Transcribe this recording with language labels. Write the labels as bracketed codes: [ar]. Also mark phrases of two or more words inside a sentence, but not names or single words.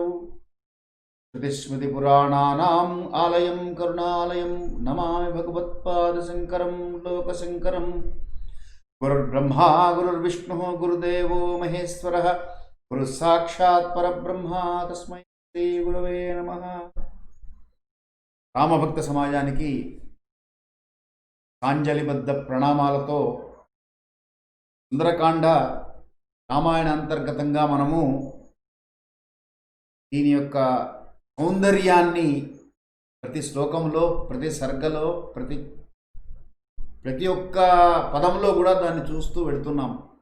[sa] श्रुतिस्मृतिपुराणानाम् आलयं करुणालयं नमामि भगवत्पादशङ्करं लोकशङ्करं। गुरुर्ब्रह्मा गुरुर्विष्णुः गुरुदेवो महेश्वरः गुरुः साक्षात् परब्रह्मा तस्मै श्रीगुरवे नमः। [te] రామభక్త సమాజానికి ప్రాంజలిబద్ధ ప్రణామాలతో సుందరకాండ రామాయణ అంతర్గతంగా మనము దీని యొక్క సౌందర్యాన్ని ప్రతి శ్లోకంలో ప్రతి సర్గలో ప్రతి ఒక్క పదంలో కూడా దాన్ని చూస్తూ వెళుతున్నాం.